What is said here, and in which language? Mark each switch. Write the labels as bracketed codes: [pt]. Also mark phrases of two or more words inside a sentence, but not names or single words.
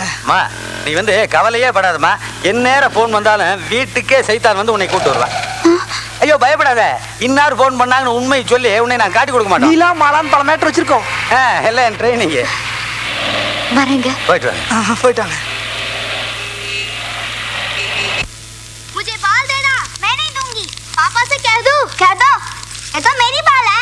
[ta] அம்மா நீ வந்து கவலையே படாதம்மா. என் நேரம் போன் வந்தாலும் வீட்டுக்கே சைத்தான் வந்து உன்னை கூட்டு வருவேன். ஐயோ பயப்படாத. இன்னார் போன் பண்ணாங்கன்னு உண்மை சொல்லி உன்னை நான் காட்டி கொடுக்க மாட்டேன். நீலாம் மாலான்னு பல மேட்டர் வச்சிருக்கோம். எல்லாம் என் ட்ரைனிங். வரேங்க. போயிட்டு வாங்க. போயிட்டாங்க. [hi] मुझे बाल देना, मैं नहीं दूंगी। पापा से कह दो, ये तो मेरी बाल है।